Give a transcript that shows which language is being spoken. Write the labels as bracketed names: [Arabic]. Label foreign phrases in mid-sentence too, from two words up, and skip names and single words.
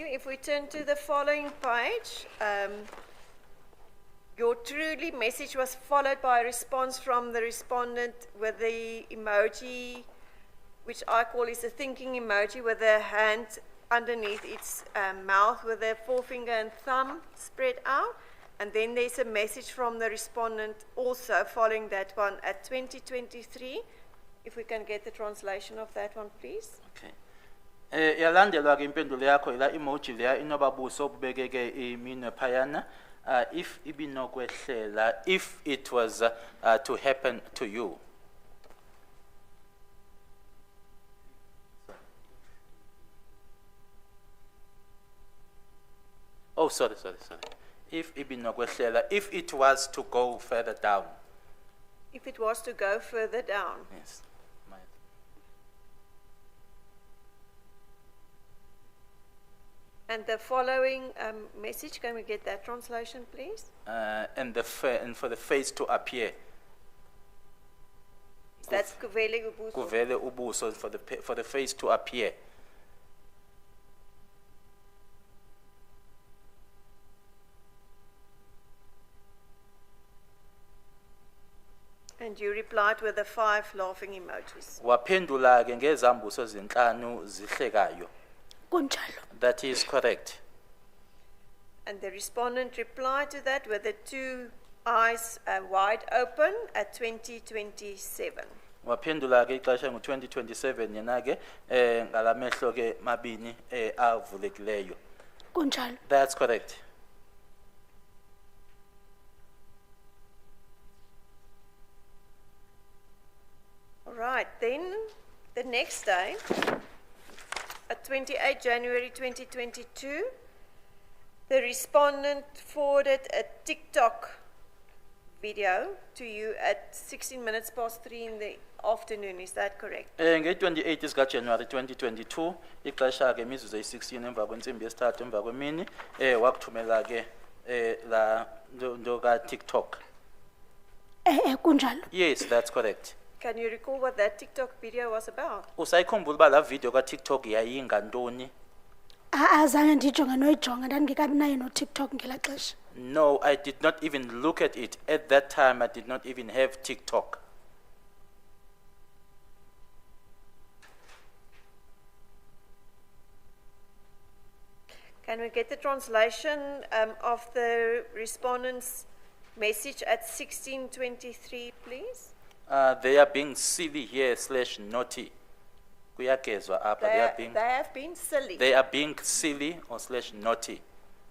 [English] If we turn to the following page, your truly message was followed by a response from the respondent with the emoji, which I call is a thinking emoji with a hand underneath its mouth with a forefinger and thumb spread out. And then there's a message from the respondent also following that one at 2023. If we can get the translation of that one, please. Okay. [Xhosa] Yalandelwa ke impendulo yakho ila emoji leya inobabuso obubekeke iminwe phayana. [English] If ibinokwehlela, if it was to happen to you. Oh, sorry. If ibinokwehlela, if it was to go further down. If it was to go further down. Yes. And the following message, can we get that translation, please? And for the face to appear. [Xhosa] That's kuvele ubuso. Kuvele ubuso, [English] for the face to appear. And you replied with the 5 laughing emojis. [Xhosa] Waphendula ke ngezambuso zinhlanu zihlekayo. Kunjalo. [English] That is correct. And the respondent replied to that with the 2 eyes wide open at 2027. [Xhosa] Waphendula ke ixesha ngo2027 yena ke ngalamehlo ke mabini avulekileyo. Kunjalo. [English] That's correct. All right, then the next day, at 28 January 2022, the respondent forwarded a TikTok video to you at 3 in the afternoon. Is that correct? [Xhosa] Nge-28 sikaJanuary 2022 ixesha ke imizuzu eyi-16 emva kwentsimbi yesithathu emva kwemini wakuthumela ke la nto ka-TikTok. Kunjalo. [English] Yes, that's correct. Can you recall what that TikTok video was about? [Xhosa] Usayikhumbula uba la video ka-TikTok yayingantoni? Azange ndijonge noyijonga ndandingekabi nayo no-TikTok ngelaa xesha. [English] No, I did not even look at it. At that time, I did not even have TikTok. Can we get the translation of the respondent's message at 16:23, please? They are being silly here / naughty. [Xhosa] Kuyagezwa apha, [English] They have been silly. they are being silly or / naughty.